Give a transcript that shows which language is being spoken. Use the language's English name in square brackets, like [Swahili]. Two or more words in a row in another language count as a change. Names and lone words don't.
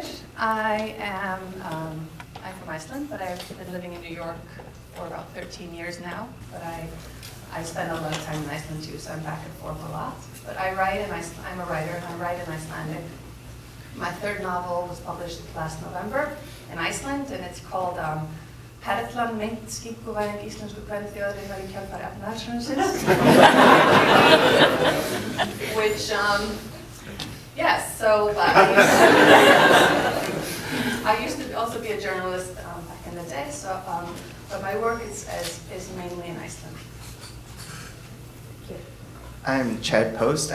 [English] I'm from Iceland, but I've been living in New York for about 13 years now. But I spend a lot of time in Iceland too, so I'm back and forth a lot. But I'm a writer, and I write in Icelandic. My third novel was published last November in Iceland, and it's called Perlan meint skikkuvæðing íslensku kvenþjóðarinnar í kjölfar efnahagshrunsins. Which, yes, so I used to also be a journalist back in the day, so, but my work is mainly in Iceland. I'm Chad Post.